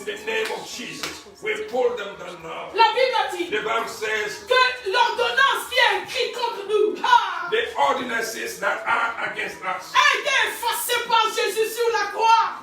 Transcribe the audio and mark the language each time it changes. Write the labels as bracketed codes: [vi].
[en] In the name of Jesus, we pull them down now. [fr] La Bible dit [en] The Bible says [fr] que l'ordonnance qui est écrite contre nous [en] the ordinances that are against us [fr] a été effacée par Jésus sur la croix.